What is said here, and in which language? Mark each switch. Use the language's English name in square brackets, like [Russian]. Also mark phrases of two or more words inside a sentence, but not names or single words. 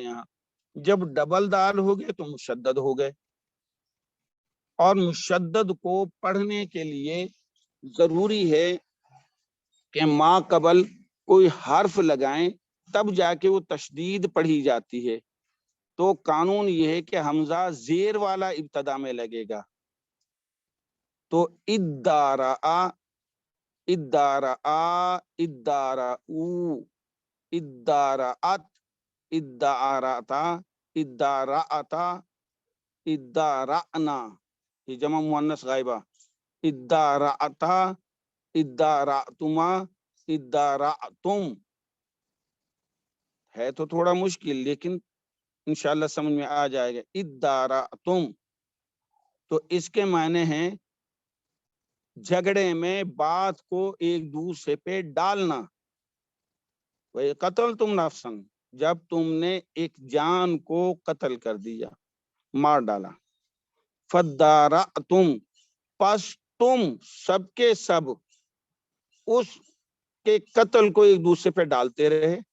[Urdu] یہاں جب ڈبل دال ہو گئے تو مشدد ہو گئے، اور مشدد کو پڑھنے کے لیے ضروری ہے کہ ما قبل کوئی حرف لگائیں تب جا کے وہ تشدید پڑھی جاتی ہے، تو قانون یہ ہے کہ حمزہ زیر والا ابتدا میں لگے گا، تو [Arabic] ادارا، ادارا، ادارا، ادارات، ادارتا، ادارتا، ادارعنا، [Urdu] یہ جمع مؤنث غائبہ، [Arabic] ادارعتا، ادارعتما، ادارعتم، [Urdu] ہے تو تھوڑا مشکل لیکن انشاءاللہ سمجھ میں آ جائے گا، ادارعتم، تو اس کے معنی ہیں جھگڑے میں بات کو ایک دوسرے پہ ڈالنا، وہی [Arabic] قتل تم نفسن، [Urdu] جب تم نے ایک جان کو قتل کر دیا، مار ڈالا، فدارعتم، پس تم سب کے سب اس کے قتل کو ایک دوسرے پہ ڈالتے رہے،